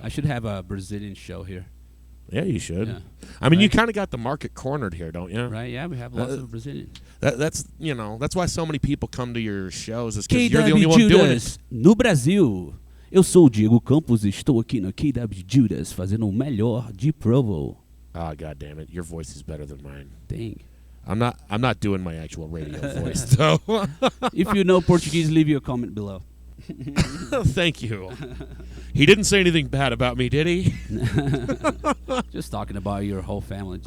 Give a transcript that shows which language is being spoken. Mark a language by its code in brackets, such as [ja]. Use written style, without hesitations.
[en] I should have a Brazilian show here, Yeah, you should. Yeah. I mean, you Right. kind of got the market cornered here, don't you? right? Yeah, we have lots of Brazilians. That's that's why so many people come to your shows is because you're the only one doing it. [pt] KWJUDAS no Brasil. Eu sou o Diego Campos e estou aqui na KWJUDAS fazendo o melhor de Provo. [en] Ah, God damn it, your voice is better than mine. Dang. I'm not doing my actual radio voice though. If you know Portuguese, leave your comment below. Thank you. He didn't say anything bad about me, did he? Just talking about your whole family.